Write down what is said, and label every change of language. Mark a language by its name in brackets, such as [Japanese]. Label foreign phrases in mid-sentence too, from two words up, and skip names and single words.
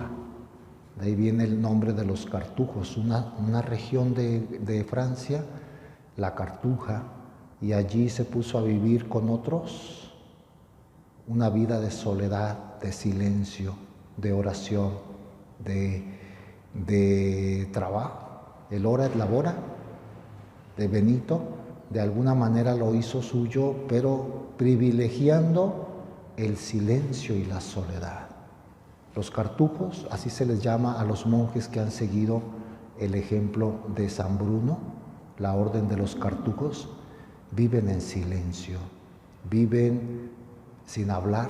[Spanish] De ahí viene el nombre de los cartujos, una región de Francia, la Cartuja, y allí se puso a vivir con otros una vida de soledad, de silencio, de oración, de trabajo. El [Latin] ora et labora [Spanish] de Benito de alguna manera lo hizo suyo, pero privilegiando el silencio y la soledad. Los cartujos, así se les llama a los monjes que han seguido el ejemplo de San Bruno, la orden de los cartujos, viven en silencio, viven sin hablar.